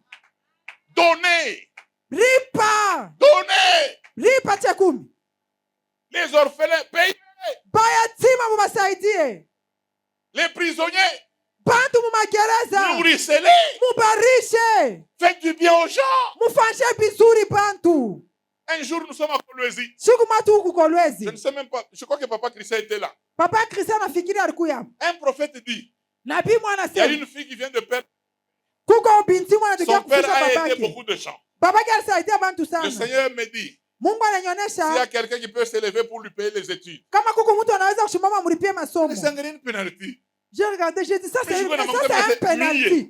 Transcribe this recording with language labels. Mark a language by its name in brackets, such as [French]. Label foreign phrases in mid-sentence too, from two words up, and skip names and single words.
[French] Donnez. [Swahili] Ripa. [French] Donnez. [Swahili] Ripa tchekumi. [French] Les orphelins, payez. [Swahili] Bayatima mubasaidie. [French] Les prisonniers. [Swahili] Bantu mumagereza. [French] Nourrissez-les. [Swahili] Mubarishe. [French] Faites du bien aux gens. [Swahili] Mufanshe bizuri bantu. [French] Un jour, nous sommes à Kolwezi. Je ne sais même pas. Je crois que Papa Christian était là. [Swahili] Papa Christian a fikiri alikuya. [French] Un prophète dit. [Swahili] Nabii mwana [French] il y a une fille qui vient de perdre. Son père a aidé beaucoup de gens. Le Seigneur me dit. S'il y a quelqu'un qui peut s'élever pour lui payer les études. C'est une pénalité. J'ai regardé, j'ai dit ça c'est un pénalité.